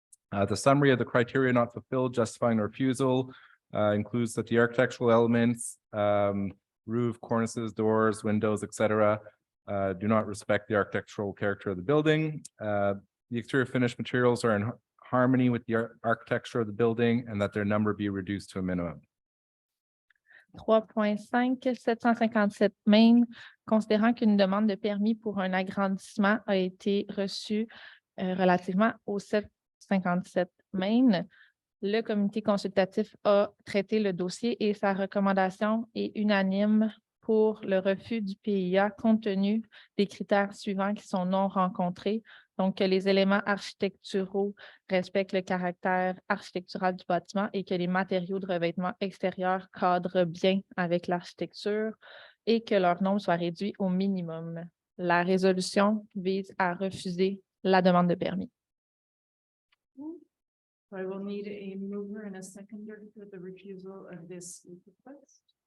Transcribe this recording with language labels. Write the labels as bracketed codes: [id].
[en] The summary of the criteria not fulfilled justifying the refusal includes that the architectural elements, roof, cornices, doors, windows, etc., do not respect the architectural character of the building. The exterior finished materials are in harmony with the architecture of the building and that their number be reduced to a minimum. [fr] 3.5, 757 Main, considérant qu'une demande de permis pour un agrandissement a été reçue relativement au 757 Main, le comité consultatif a traité le dossier et sa recommandation est unanime pour le refus du PIA compte tenu des critères suivants qui sont non rencontrés. Donc, que les éléments architecturaux respectent le caractère architectural du bâtiment et que les matériaux de revêtement extérieur cadrent bien avec l'architecture et que leur nombre soit réduit au minimum. La résolution vise à refuser la demande de permis. [en] I will need a mover and a seconder for the refusal of this request.